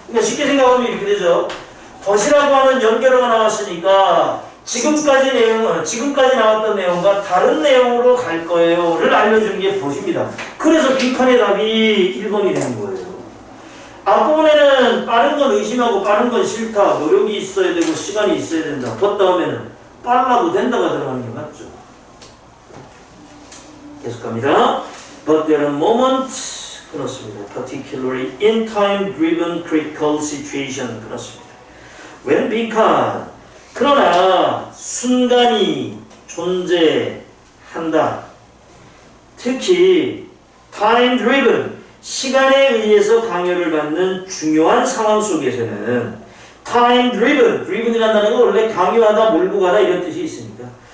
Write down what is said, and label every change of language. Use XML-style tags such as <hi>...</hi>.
<ko>그러니까 쉽게 생각하면 이렇게 되죠. 덫이라고 하는 연결어가 나왔으니까 지금까지 나왔던 내용과 다른 내용으로 갈 거예요를 알려주는 게 덫입니다. 그래서 빈칸의 답이 1번이 되는 거예요. 앞부분에는 빠른 건 의심하고 빠른 건 싫다. 노력이 있어야 되고 시간이 있어야 된다. 덧 다음에는 빨라도 된다가 들어가는 게 맞죠. 계속합니다.</ko> <en>But there are moments</en> <ko>그렇습니다.</ko> <en>Particularly in time-driven critical situation 그렇습니다.</en> <ko>When 빈칸 그러나 순간이 존재한다. 특히 time-driven 시간에 의해서 강요를 받는 중요한 상황 속에서는 time-driven driven이라는 건 원래 강요하다, 몰고 가다 이런 뜻이 있습니다.</ko>